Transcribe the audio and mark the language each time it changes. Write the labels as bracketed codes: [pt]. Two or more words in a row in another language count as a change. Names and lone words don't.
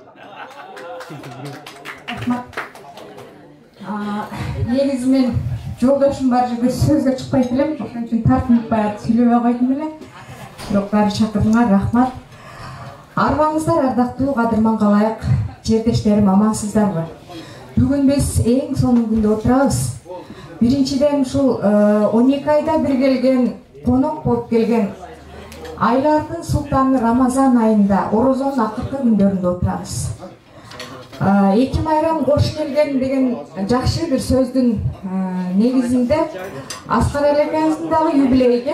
[ky] Негизи мен жолдошум бар жерде сөзгө чыкпайт элем, ошон үчүн тартынып баягы сүйлөбөй койдум эле. Бирок баары чакырдыңар, рахмат. Арбаңыздар ардактуу кадырман калайык, жердештерим амансыздарбы? [kk] Бүгін біз ең соңғы күнде отырабыз. [ky] Биринчиден ушул 12 айда бир келген, конок болуп келген айлардын султаны Рамазан айында, орозонун акыркы күндөрүндө отырабыз. Эки майрам кош келген деген жакшы бир сөздүн негизинде Аскар элекеңиздин дагы юбилей экен.